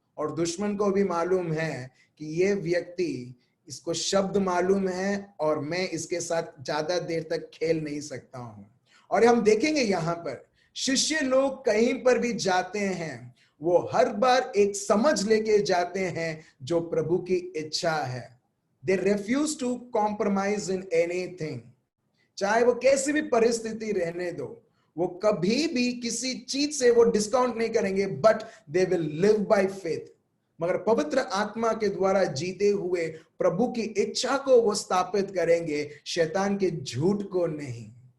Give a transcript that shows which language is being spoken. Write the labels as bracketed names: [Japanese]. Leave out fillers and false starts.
[Hindi] और दुश्मन को भी मालूम है कि ये व्यक्ति, इसको शब्द मालूम है और मैं इसके साथ ज्यादा देर तक खेल नहीं सकता हूं। और हम देखेंगे यहां पर शिष्य लोग कहीं पर भी जाते हैं वो हर बार एक समझ लेके जाते हैं जो प्रभु की इच्छा है। [English] They refuse to compromise in anything. [Hindi] चाहे वो कैसी भी परिस्थिति रहने दो, वो कभी भी किसी चीज से वो डिस्काउंट नहीं करेंगे, [English] But they will live by faith. [Hindi] मगर पवित्र आत्मा के द्वारा जीते हुए प्रभु की इच्छा को वो स्थापित करेंगे, शैतान के झूठ को नहीं।